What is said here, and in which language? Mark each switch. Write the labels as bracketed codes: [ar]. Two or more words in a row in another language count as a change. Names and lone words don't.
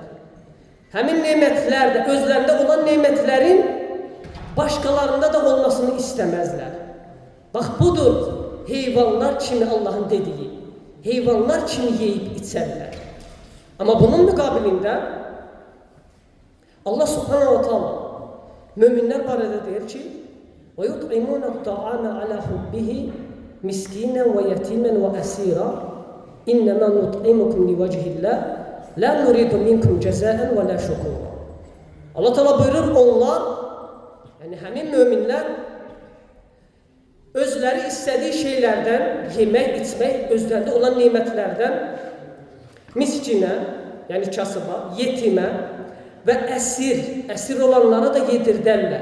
[az] Həmin nemətlər də özlərində olan nemətlərin başqalarında da olmasını istəməzlər. Bax budur heyvanlar kimi Allahın dediyi. Heyvanlar kimi yeyib içərlər. Amma bunun müqabilində Allah [ar] سبحانه وتعالى [az] möminlər barədə deyir ki [ar] وَيُطْعِمُونَ الطَّعَامَ عَلَى حُبِّهِ مِسْكِينًا وَيَتِيمًا وَأَسِيرًا إِنَّمَا نُطْعِمُكُمْ لِوَجْهِ اللَّهِ لَا نُرِيدُ مِنْكُمْ جَزَاءً وَلَا شُكُورًا. [az] Allah Teala buyurur, onlar, yəni həmin möminlər özləri istədiyi şeylərdən yemək, içmək, özlərində olan nemətlərdən miskinə, yəni kasıba, yetimə və əsir olanlara da yedirdərlər.